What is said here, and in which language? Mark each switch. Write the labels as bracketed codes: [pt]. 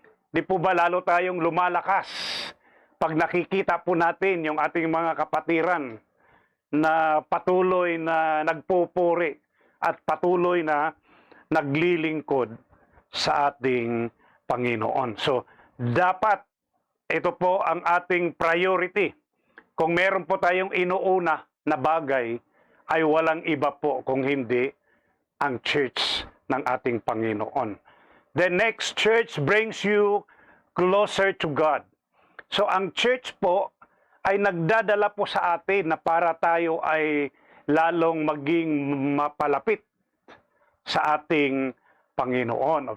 [tl] Di po ba lalo tayong lumalakas pag nakikita po natin yung ating mga kapatiran na patuloy na nagpupuri at patuloy na naglilingkod sa ating Panginoon. So, dapat ito po ang ating priority. Kung meron po tayong inuuna na bagay, ay walang iba po kung hindi ang church ng ating Panginoon. [en] The next, church brings you closer to God. [tl] So ang church po ay nagdadala po sa atin na para tayo ay lalong maging mapalapit sa ating Panginoon.